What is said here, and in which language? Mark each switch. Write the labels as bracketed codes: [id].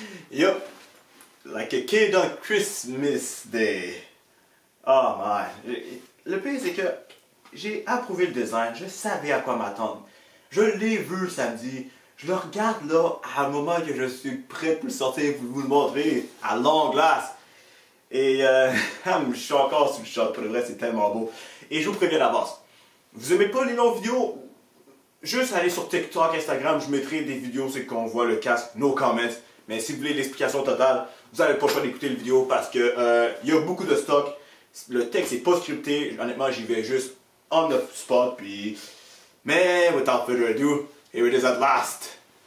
[en] Yo, like a kid on Christmas Day. Oh man. [fr] Le pire c'est que j'ai approuvé le design, je savais à quoi m'attendre. Je l'ai vu samedi. Je le regarde là à un moment que je suis prêt pour le sortir pour vous le montrer à longue glace. Et je suis encore sous le choc, pour le vrai c'est tellement beau. Et je vous préviens d'avance, vous aimez pas les longues vidéos? Juste aller sur TikTok, Instagram, je mettrai des vidéos, c'est qu'on voit le casque, [en] no comments. [fr] Mais si vous voulez l'explication totale, vous n'avez pas le choix d'écouter la vidéo parce que y a beaucoup de stock. Le texte n'est pas scripté, honnêtement j'y vais juste [en] on the spot. [fr] Puis... [en] Mais without further ado, here it is at last.